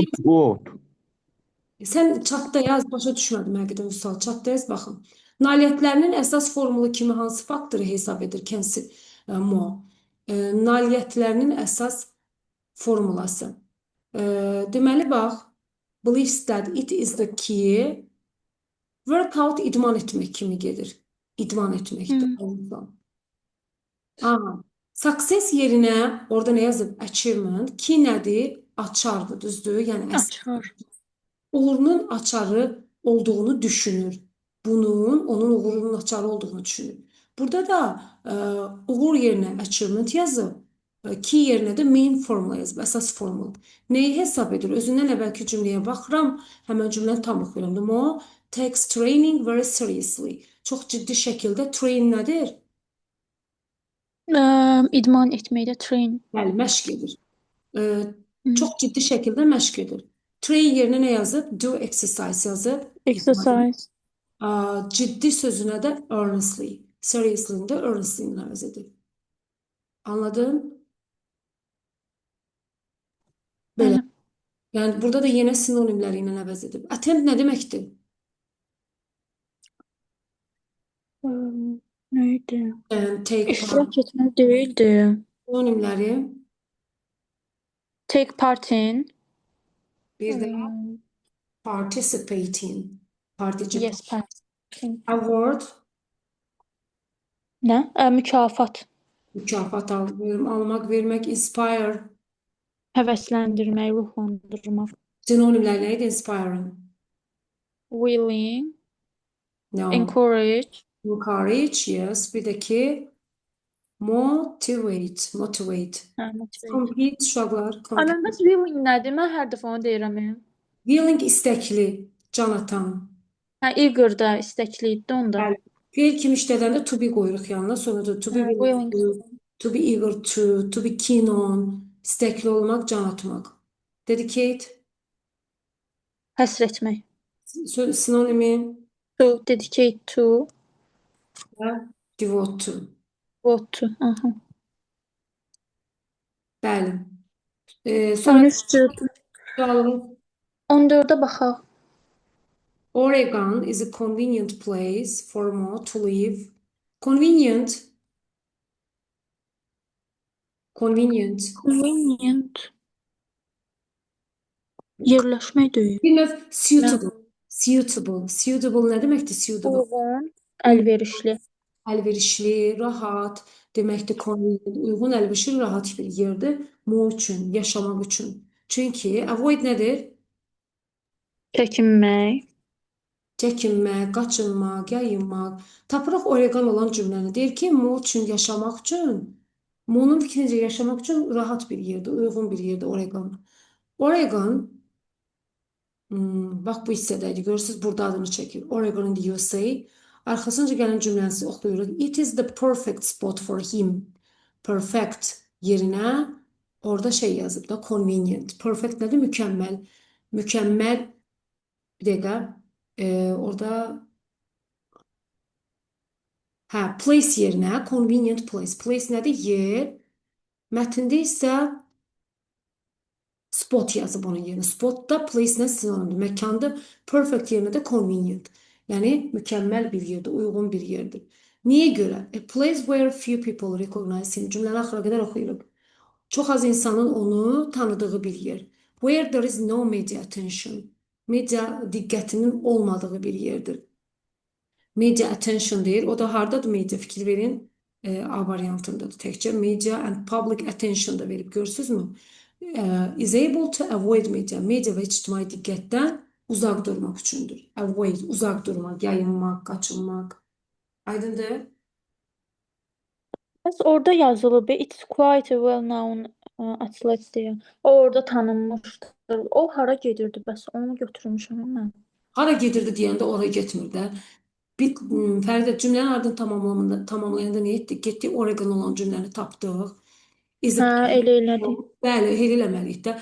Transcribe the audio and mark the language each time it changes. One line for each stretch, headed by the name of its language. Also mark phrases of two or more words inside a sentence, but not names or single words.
Azerbaijani: Workout. sən chatda yaz, başa düşmədim həqiqətən Vüsal. Chatda yaz baxın. Nailiyyətlərinin əsas formulu kimi hansı faktoru hesab edir Mo? Nailiyyətlərinin əsas formulası. Deməli bax,
English: believes that it is the key.
Azerbaijani: Workout idman etmək kimi gedir. İdman etməkdir. Success yerinə orada nə yazıb? Achievement. Key nədir? Açardır, düzdür? Yəni Açar. uğurunun açarı olduğunu düşünür. Onun uğurunun açarı olduğunu düşünür. Burada da uğur yerinə achievement yazıb. Key yerinə də
English: main formula
Azerbaijani: yazıb, əsas formula. Nəyi hesab edir? Özündən əvvəlki cümləyə baxıram, həmən cümləni tam oxuyuram.
English: Mo takes training very seriously.
Azerbaijani: Çox ciddi şəkildə train nədir? İdman etməkdə train. Bəli, məşq edir. Çox ciddi şəkildə məşq edir. Train yerinə nə yazıb?
English: Do exercise
Azerbaijani: yazıb. Exercise. Ciddi sözünə də earnestly. Seriously-ni də earnestly-ni əvəz edir. Anladın? Belə. Yəni burada da yenə sinonimləri ilə əvəz edib. Attempt nə deməkdir? Nə idi?
English: Take part.
Azerbaijani: İştirak etmək deyildi. Sinonimləri
English: Take part in.
Azerbaijani: bir də Hmm,
English: participating. Partici. yes, part in.
Azerbaijani: Award Nə? Mükafat. mükafat almaq, vermək. Inspire Həvəsləndirmək, ruhlandırmaq. sinonimlər nə idi? Inspiring. Willing. No. Encourage.
English: Encourage, yes.
Azerbaijani: Bir də ki motivate. Motivate. Motivate. Compete uşaqlar. Ay, Compete. mən bəs willing nədir? Mən hər dəfə onu deyirəm. Willing istəkli. Can atan. Eager da istəkli idi onda. Bəli. Fiil kimi işlədəndə
English: to be
Azerbaijani: qoyuruq yanına. Sonra da
English: to be willing
Azerbaijani: Willing.
English: to be eager to be keen on,
Azerbaijani: istəkli olmaq, can atmaq. Dedicate, Həsr etmək. sinonimi
English: To, dedicate to,
Azerbaijani: və
English: devote to. devote to.
Azerbaijani: Aha. Bəli. Sonra 13-cü. sualımız 14-ə baxaq.
English: Oregon is a convenient place for Mo to live.
Azerbaijani: Convenient. Convenient. Convenient. Yerləşmək deyil. Bir növ suitable. Suitable. Suitable nə deməkdir suitable? Uyğun, əlverişli. Əlverişli, rahat deməkdir convenient. Uyğun, əlverişli, rahat bir yerdir. Mo üçün, yaşamaq üçün. Çünki avoid nədir? Çəkinmək. Çəkinmək, qaçınmaq, yayınmaq. Tapırıq Oregon olan cümləni. Deyir ki, Mo üçün yaşamaq üçün, Mo'nun fikrincə yaşamaq üçün rahat bir yerdir, uyğun bir yerdir Oregon. Oregon, bax bu hissədəydi. Görürsünüz, burada adını çəkir.
English: Oregon in the USA.
Azerbaijani: Arxasınca gələn cümlənizi oxuyuruq.
English: It is the perfect spot for him.
Azerbaijani: Perfect yerinə orada şey yazıb da convenient. Perfect nədir? Mükəmməl. Mükəmməl bir dəqiqə. Orada place yerinə
English: convenient place.
Azerbaijani: Place nədir? Yer. Mətndə isə spot yazıb onun yerinə. Spot da place-nə sinonimdir. Məkanda perfect yerinə də convenient. Yəni mükəmməl bir yerdir, uyğun bir yerdir. Niyə görə?
English: A place where few people recognize him.
Azerbaijani: Cümləni axıra qədər oxuyuruq. Çox az insanın onu tanıdığı bir yer.
English: Where there is no media attention.
Azerbaijani: Media diqqətinin olmadığı bir yerdir.
English: Media attention
Azerbaijani: deyir. O da hardadır media? Fikir verin. A variantındadır təkcə.
English: Media and public attention
Azerbaijani: da verib. Görürsünüzmü?
English: Is able to avoid media.
Azerbaijani: Media və ictimai diqqətdən uzaq durmaq üçündür. Avoid, uzaq durmaq, yayınmaq, qaçınmaq. Aydındır? Bəs orada yazılıb,
English: it's quite a well-known athlete deyə.
Azerbaijani: O orada tanınmışdır. O hara gedirdi bəs? Onu götürmüşəm mən. Hara gedirdi deyəndə oraya getmir də. Bir Fəridə cümlənin ardını tamamlayanda nə etdik? Getdik Oregon olan cümləni tapdıq. Elə elədik. Bəli, elə eləməliyik də.